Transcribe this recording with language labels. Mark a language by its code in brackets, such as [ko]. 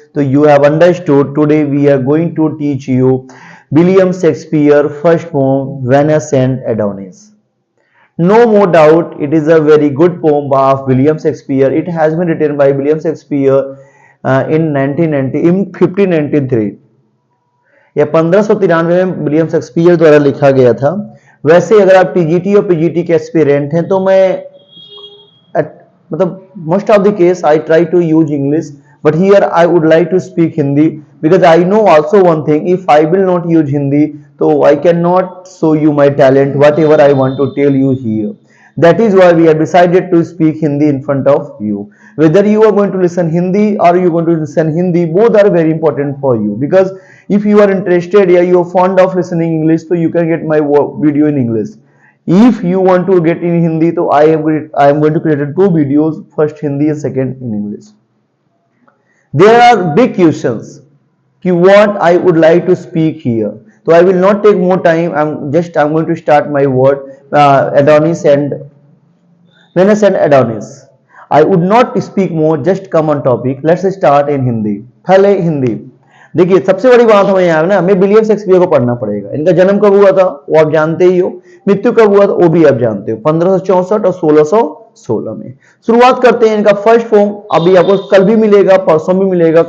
[en] So you have understood. Today we are going to teach you William Shakespeare first poem Venus and Adonis. No more doubt, it is a very good poem of William Shakespeare. It has been written by William Shakespeare in 1593. [hi] यह 1593 में William Shakespeare द्वारा लिखा गया था। वैसे अगर आप TGT और पीजीटी के एस्पिरेंट हैं तो मैं मतलब [en] Most of the case I try to use English, but here I would like to speak Hindi because I know also one thing, if I will not use Hindi तो I can not show you my talent whatever I want to tell you here. That is why we have decided to speak Hindi in front of you. Whether you are going to listen Hindi or you are going to listen Hindi, both are very important for you, because if you are interested or you are fond of listening English, so you can get my video in English. If you want to get in Hindi, so I am going to create two videos, first Hindi and second in English. There are big questions what I would like to speak here. So I will not take more time. I'm going to start my word Adonis and Venus and Adonis. I would not speak more, just come on topic. Let's start in Hindi. [hi] पहले हिंदी देखिए, सबसे बड़ी बात हमें यहाँ ना, हमें William Shakespeare को पढ़ना पड़ेगा। इनका जन्म कब हुआ था वो आप जानते ही हो, मृत्यु कब हुआ था वो भी आप जानते हो, 1564 और 1616 में। शुरुआत करते हैं इनका फर्स्ट फॉर्म, अभी आपको कल भी मिलेगा, परसों भी मिलेगा।